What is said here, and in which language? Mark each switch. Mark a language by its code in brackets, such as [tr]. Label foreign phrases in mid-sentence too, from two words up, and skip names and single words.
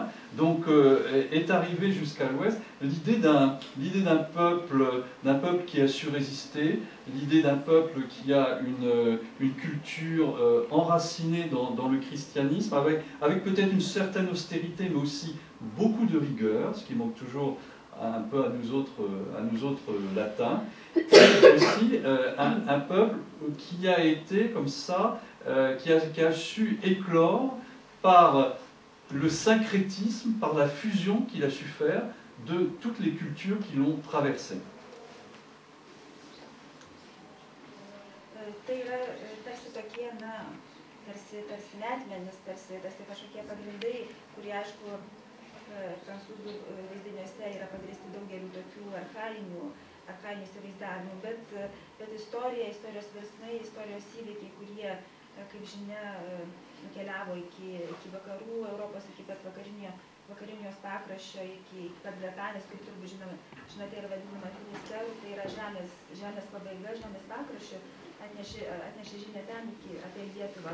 [fr] Donc est arrivé jusqu'à l'ouest l'idée d'un peuple qui a su résister, l'idée d'un peuple qui a une culture enracinée dans le christianisme, avec peut-être une certaine austérité, mais aussi beaucoup de rigueur, ce qui manque toujours un peu à nous autres latins, et aussi un peuple qui a été comme ça, qui a su éclore par le syncrétisme par la fusion qu'il a su faire de toutes les cultures qui l'ont traversé. [lt] Tai yra tarsi tokie, tarsi metmenis, tarsi kažkokie pagrindai, kurie, aišku, prancūzų vaizdiniuose yra pagrįsti daugeliu tokių archainių įsivaizdavimų, bet istorija, istorijos virsmai, istorijos įvykiai, kurie, kaip žinia, nukeliavo iki vakarų Europos, iki pat vakarinio pakraščio, iki pat Bretanės, kaip turbūt žinote, yra vadinama Finisterų, tai yra žemės pabaiga, žemės pakraščio, atnešė žinią ten apie Lietuvą.